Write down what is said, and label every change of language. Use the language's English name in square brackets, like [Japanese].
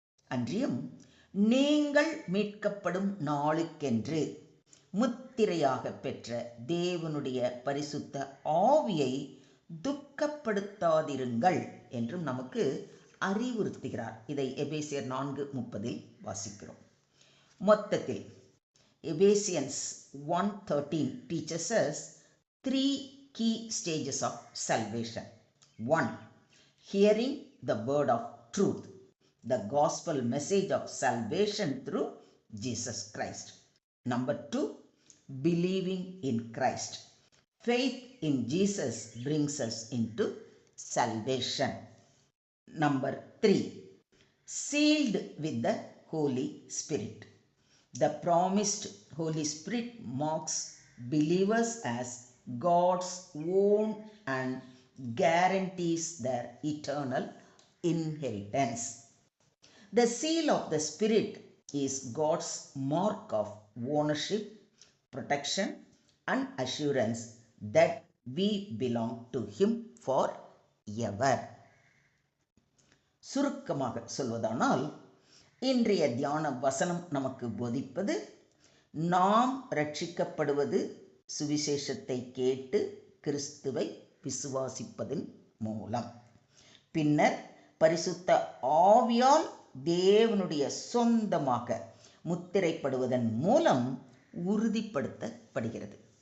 [Tamil] அன்றியும் நீங்கள் மீட்கப்படும் நாளுக்கென்று முத்திரையாக பெற்ற தேவனுடைய பரிசுத்த ஆவியை துக்கப்படுத்தாதிருங்கள் என்றும் நமக்கு அறிவுறுத்துகிறார். இதை எபேசியர் 4:30 வாசிக்கிறோம். மொத்தத்தில் [English] Ephesians 1:13 teaches us 3 key stages of salvation. 1. Hearing the word of truth, the gospel message of salvation through Jesus Christ. Number 2, believing in Christ. Faith in Jesus brings us into salvation. Number 3, sealed with the Holy Spirit. The promised Holy Spirit marks believers as God's own and guarantees their eternal inheritance. The seal of the Spirit is God's mark of ownership, protection, and assurance that we belong to Him forever. [Tamil] சுருக்கமாக சொல்வதானால், இன்றைய தியான வசனம் நமக்கு போதிப்பது, நாம் ரட்சிக்கப்படுவது சுவிசேஷத்தை கேட்டு கிறிஸ்துவை விசுவாசிப்பதன் மூலம், பின்னர் பரிசுத்த ஆவியால் தேவனுடைய சொந்தமாக முத்திரைப்படுவதன் மூலம் உறுதிப்படுத்தப்படுகிறது.